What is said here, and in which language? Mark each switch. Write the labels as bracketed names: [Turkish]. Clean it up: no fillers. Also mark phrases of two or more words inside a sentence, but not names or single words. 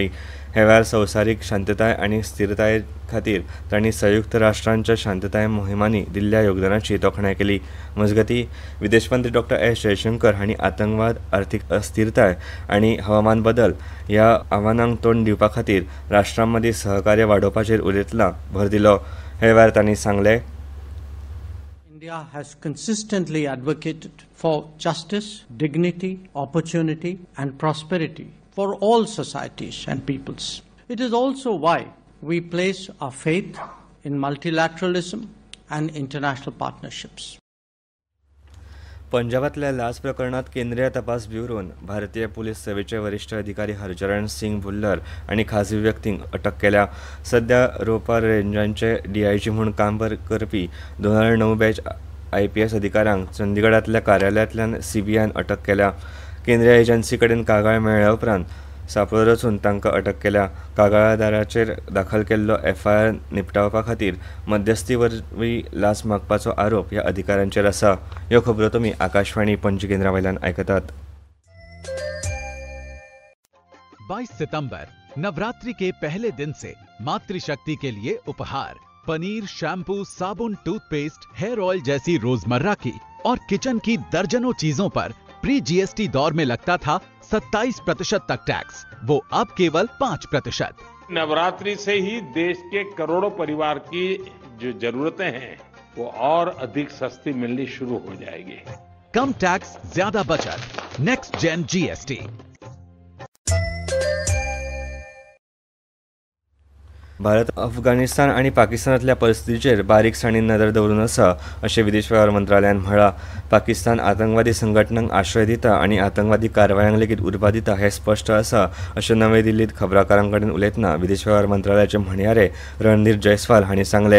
[Konkani] हे वेळार संवसारीक शांतताय आनी स्थिरताये खातीर तांणी संयुक्त राष्ट्रांच्या शांतताय मोहिमांनी दिल्ल्या योगदानाची तोखणाय केली. मजगतीं विदेश मंत्री डॉ. एस जयशंकर हांणी आतंकवाद, आर्थीक अस्थिरताय आनी हवामान बदल ह्या आव्हानांक तोंड दिवपा खातीर राष्ट्रां मदीं सहकार्य वाडोवपाचेर उलयतना भर दिलो. हे वेळार तांणी सांगलें, [English] India has consistently advocated for justice, dignity, opportunity and prosperity for all societies and peoples. It is also why we place our faith in multilateralism and international partnerships. [Konkani] पंजाबातल्या लाच प्रकरणात केंद्रीय तपास ब्युरोन भारतीय पुलीस सेवेचे वरिष्ठ अधिकारी हरचरण सिंग भुल्लर आनी खाजगी व्यक्तींक अटक केल्या. सध्या रोपा रेंजांचे डीआयजी म्हूण काम करपी 2009 बॅच IPS अधिकाऱ्यांक चंदीगडांतल्या कार्यालयांतल्यान CBIन अटक केल्या. केंद्रीय एजन्सी कडेन कागाळ मेळ्ळ्या उपरांत सापळो रचून तांकां अटक केल्या. कागाळादाराचेर दाखल केल्लो FIR निपटावपा खातीर मध्यस्थी वरवीं लाच मागपाचो आरोप ह्या अधिकाऱ्यांचेर आसा. ह्यो खबरो तुमी आकाशवाणी पणजी केंद्रा वयल्यान आयकतात. [Hindi] 22 सितंबर नवरात्रि के पहले दिन से मातृशक्ति के लिए उपहार पनीर, शैम्पू, साबुन, टूथपेस्ट, [English] hair oil [Hindi] जैसी रोजमर्रा की और किचन की दर्जनों चीजों पर [English] pre GST [Hindi] दौर में लगता था 27% तक टैक्स, वो अब केवल 5%। नवरात्रि से ही देश के करोड़ों परिवार की जो जरूरतें हैं वो और अधिक सस्ती मिलनी शुरू हो जाएगी। कम टैक्स, ज्यादा बचत। [English] Next Gen GST. [Konkani] भारत अफगाणिस्तान आणि पाकिस्तानातल्या परिस्थितीचेर बारीकसाणीन नदर दवरून आसा अशें विदेश वेव्हार मंत्रालयान म्हळां। पाकिस्तान आतंकवादी संघटनांक आश्रय दिता आनी आतंकवादी कारवायांक लेगीत उर्बा दिता हें स्पश्ट आसा अशें नवी दिल्लींत खबराकारां कडेन उलयतना विदेश वेव्हार मंत्रालयाचे म्हणयारे रणधीर जयस्वाल हांणी सांगलें।